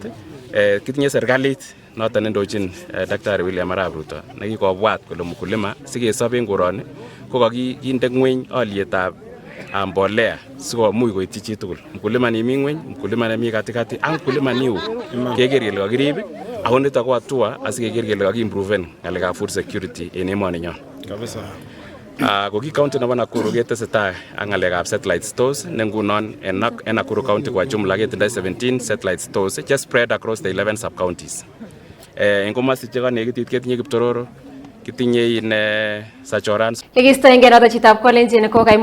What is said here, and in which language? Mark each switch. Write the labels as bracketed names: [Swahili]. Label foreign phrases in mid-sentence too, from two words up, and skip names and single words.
[Kalenjin] Kitinye serikalit noton nendochin Daktari William Arap Ruto nekikobwat kole mkulima sikesop en koroni ko kakinde ngweny alyetab mbolea sikomuch koityi chitugul. Mkulima nimi ngweny, mkulima nemi katikati ak mkulima niu keker kele kakirib ako nito ko hatua asikeker kele kakiimproven ng'alekab [English] food security [Kalenjin] en emoni nyon. Kabisa. Ko ki county nebo Nakuru ketesetai ak ng'alekab [English] satellite stores [Kalenjin] ne ngunon en Nakuru county [Swahili] kwa jumla [Kalenjin] ketindoi 17 [English] satellite stores just spread across the 11 sub counties. [Kalenjin] En komosi chekonekitit ketinye Kiptororo, kitinye Sachorans. Lekistoengei noton chitab Kolenjin ko kaimuch